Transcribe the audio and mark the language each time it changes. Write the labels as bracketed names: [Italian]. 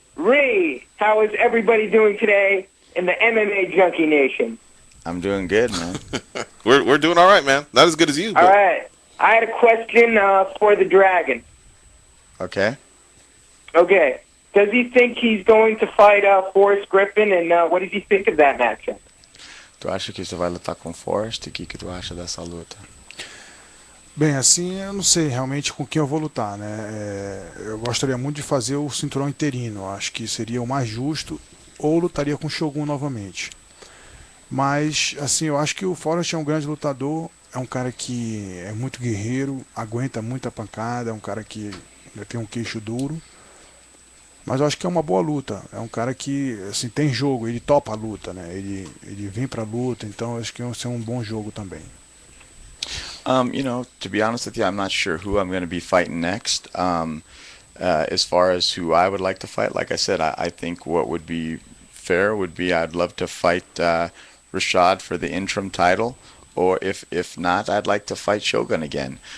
[English] Ree, how is everybody doing today in the MMA Junkie Nation? I'm doing good, man. We're doing all right, man. Not as good as you. All right. I had a question for the Dragon. Okay. Okay. Does he think he's going to fight Forrest Griffin, and what does he think of that matchup? [Portuguese] Tu acha que você vai lutar com Forrest? O que tu acha dessa luta? Bem, assim, eu não sei realmente com quem eu vou lutar, né? Eu gostaria muito de fazer o cinturão interino. Acho que seria o mais justo, ou lutaria com o Shogun novamente. Mas, assim, eu acho que o Forrest é um grande lutador, é um cara que é muito guerreiro, aguenta muita pancada, é um cara que tem um queixo duro. Mas eu acho que é uma boa luta. É um cara que, assim, tem jogo, ele topa a luta, né? Ele vem pra luta, então eu acho que vai ser um bom jogo também. [English] To be honest with you, I'm not sure who I'm going to be fighting next. As far as who I would like to fight, like I said, I think what would be fair would be I'd love to fight Rashad for the interim title, or if not, I'd like to fight Shogun again.